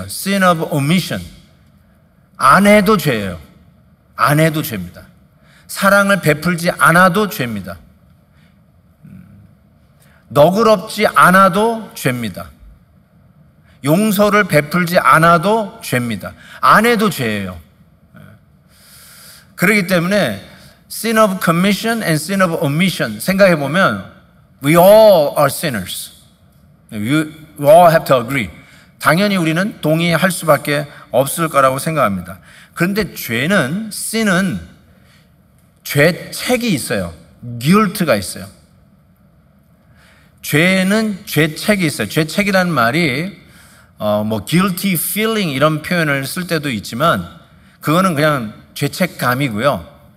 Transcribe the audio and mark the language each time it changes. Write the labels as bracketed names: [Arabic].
[English] sin of omission, [Korean] 안 해도 죄예요. 안 해도 죄입니다. 사랑을 베풀지 않아도 죄입니다. 너그럽지 않아도 죄입니다. 용서를 베풀지 않아도 죄입니다. 안 해도 죄예요. 그렇기 때문에 [English] sin of commission and sin of omission [Korean] 생각해 보면 [English] we all are sinners. We all have to agree. [Korean] 당연히 우리는 동의할 수밖에 없을 거라고 생각합니다. 그런데 죄는, sin은 죄책이 있어요. guilt가 있어요. 죄는 죄책이 있어요. 죄책이라는 말이 guilty feeling 이런 표현을 쓸 때도 있지만 그거는 그냥 죄책감이고요.